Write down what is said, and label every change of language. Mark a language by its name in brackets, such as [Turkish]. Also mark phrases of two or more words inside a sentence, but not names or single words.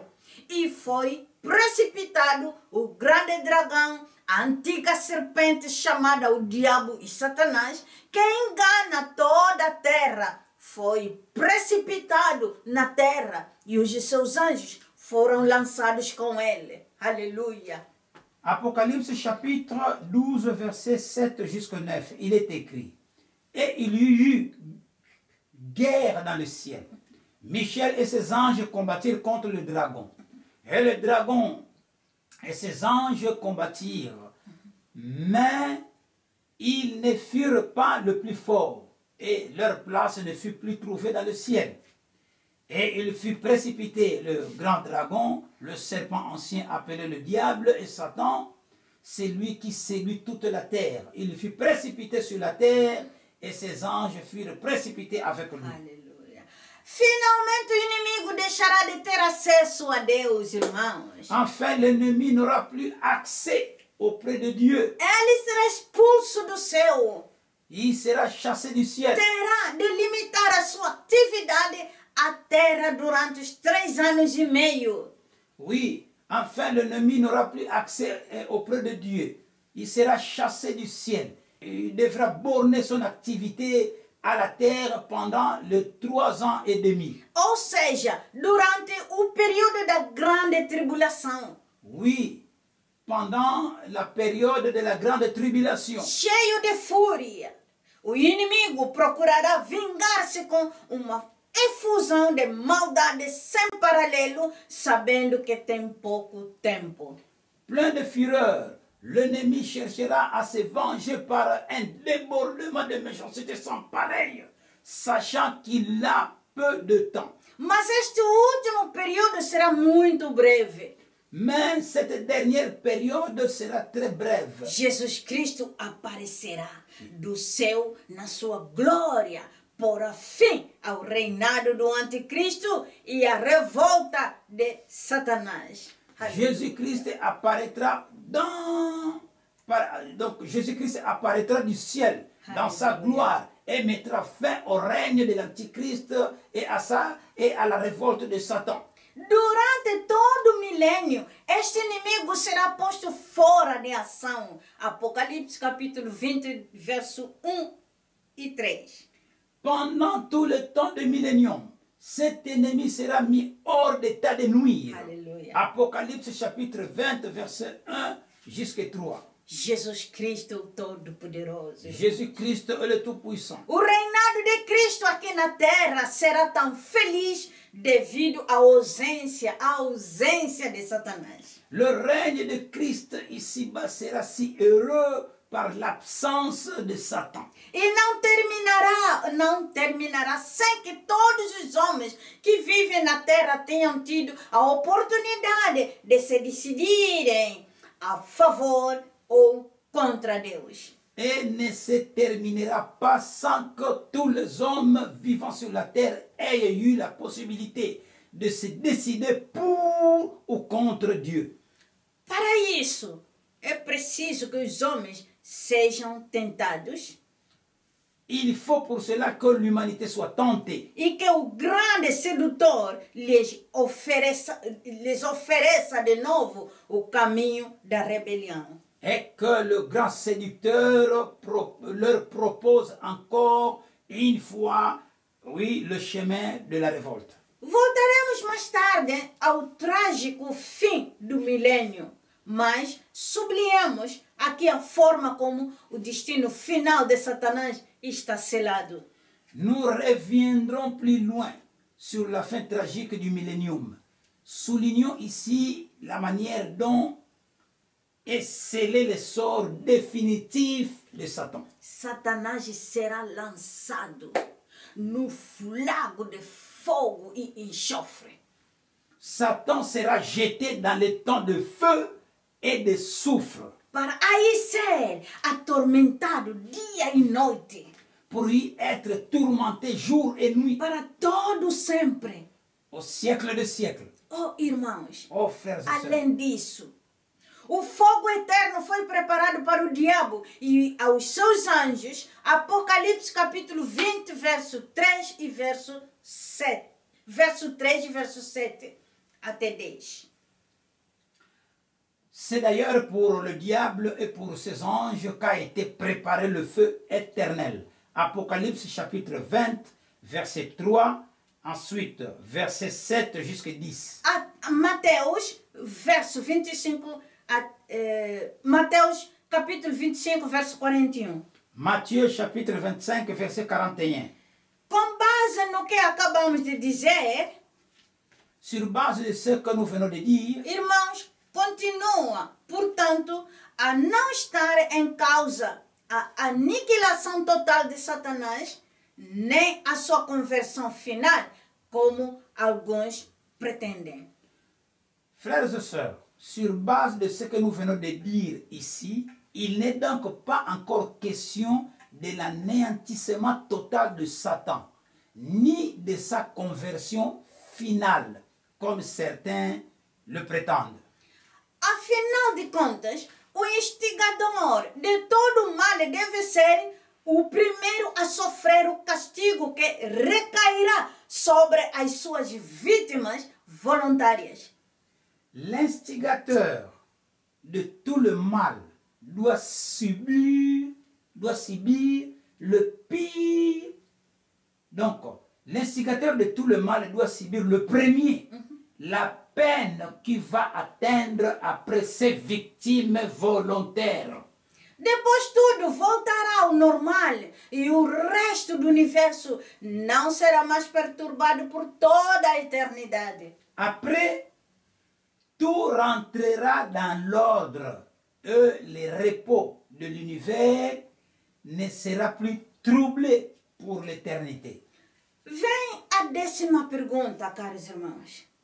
[Portuguese] E foi precipitado o grande dragão, a antiga serpente chamada o diabo e Satanás, que engana toda a terra. Foi precipitado na terra, e os seus anjos foram lançados com ele. [French] Alléluia. Apocalypse chapitre 12, verset 7 jusqu'au 9, il est écrit: et il y eut guerre dans le ciel. Michel et ses anges combattirent contre le dragon. Et le dragon et ses anges combattirent, mais ils ne furent pas le plus fort, et leur place ne fut plus trouvée dans le ciel. Et il fut précipité, le grand dragon, le serpent ancien appelé le diable et Satan, c'est lui qui séduit toute la terre. Il fut précipité sur la terre et ses anges furent précipités avec lui. [Portuguese] Aleluia. Finalmente o inimigo deixará de ter acesso a Deus, irmãos. [French] Enfin, l'ennemi n'aura plus accès auprès de Dieu. [Portuguese] Ele será expulso do céu. [French] Il sera chassé du ciel. [Portuguese] Terá de limitar a sua atividade à terra durante os 3 anos e meio. [French] Oui, enfin l'ennemi n'aura plus accès auprès de Dieu. Il sera chassé du ciel. Il devra borner son activité à la terre pendant les 3 ans et demi. [Portuguese] Ou seja, durante o período da grande tribulação. [French] Oui, pendant la période de la grande tribulation. [Portuguese] Cheio de fúria. O inimigo procurará vingar-se com uma efusão de maldade sem paralelo, sabendo que tem pouco tempo. [French] Plein de fureur, l'ennemi cherchera à se venger par un débordement de méchanceté sans pareil, sachant qu'il a peu de temps. [Portuguese] Mas este último período será muito breve. [French] Mais cette dernière période sera très brève. [Portuguese] Jesus Cristo aparecerá do céu na sua glória, porá fim ao reinado do anticristo e à revolta de Satanás. [French] Jésus-Christ apparaîtra donc Jésus-Christ apparaîtra du ciel dans sa gloire et mettra fin au règne de l'Antichrist et à la révolte de Satan. [Portuguese] Durante todo o milênio, este inimigo será posto fora de ação. Apocalipse capítulo 20, verso 1 e 3. [French] Pendant tout le temps du millénium, cet ennemi sera mis hors d'état de nuire. Alléluia. Apocalypse chapitre 20, verset 1 jusqu'à 3. [Portuguese] Jesus Cristo, o Todo-Poderoso. [French] Jésus-Christ est le Tout-Puissant. [Portuguese] O reinado de Cristo aqui na terra será tão feliz devido à ausência de Satanás. [French] Le règne de Christ ici-bas sera si heureux par l'absence de Satan. [Portuguese] E não terminará sem que todos os homens que vivem na terra tenham tido a oportunidade de se decidirem a favor ou contra Deus. [French] Et ne se terminera pas sans que tous les hommes vivant sur la terre aient eu la possibilité de se décider pour ou contre Dieu. [Portuguese] Para isso, é preciso que os homens sejam tentados [French] Il faut pour cela que l'humanité soit tentée [Portuguese] e que o grande sedutor lhes ofereça de novo o caminho da rebelião. [French] et que le grand séducteur leur propose encore une fois, oui, le chemin de la révolte. [Portuguese] Voltaremos mais tarde ao trágico fim do milênio, mas sublinhamos aqui a forma como o destino final de Satanás está selado. [French] Nous reviendrons plus loin sur la fin tragique du millénium. Soulignons ici la manière dont est scellé le sort définitif de Satan. [Portuguese] Satanás será lançado no lago de fogo e enxofre. [French] Satan sera jeté dans le temps de feu et de soufre [Portuguese] Para aí ser atormentado dia e noite. [French] pour y être tourmenté jour et nuit [Portuguese] Para todo sempre. [French] au siècle des siècles. [Portuguese] Oh, irmãos, [French] Oh frères et sœurs, [Portuguese] além disso, o fogo eterno foi preparado para o diabo e aos seus anjos. Apocalipse capítulo 20, verso 3 e verso 7. Verso 3 e verso 7 até 10. [French] c'est d'ailleurs pour le diable et pour ses anges qu'a été préparé le feu éternel. Apocalypse chapitre 20, verset 3, ensuite verset 7 jusqu'à 10. [Portuguese] Mateus, verso 25, Mateus capítulo 25, verso 41. [French] Matthieu chapitre 25, verset 41. [Portuguese] Com base no que acabamos de dizer, [French] Sur base de ce que nous venons de dire, [Portuguese] irmãos, continua, portanto, a não estar em causa a aniquilação total de Satanás, nem a sua conversão final, como alguns pretendem. [French] frères et sœurs, sur base de ce que nous venons de dire ici, il n'est donc pas encore question de l'anéantissement total de Satan, ni de sa conversion finale, comme certains le prétendent. [Portuguese] Afinal de contas, o instigador de todo o mal deve ser o primeiro a sofrer o castigo que recairá sobre as suas vítimas voluntárias. [French] L'instigateur de tout le mal doit subir le pire. Donc, l'instigateur de tout le mal doit subir le premier, la peine qui va atteindre après ses victimes volontaires. [Portuguese] Depois tudo voltará ao normal e o resto do universo não será mais perturbado por toda a eternidade. [French] Après, tout rentrera dans l'ordre et le repos de l'univers ne sera plus troublé pour l'éternité. [Portuguese] Vem a 10ª pergunta, caros irmãos.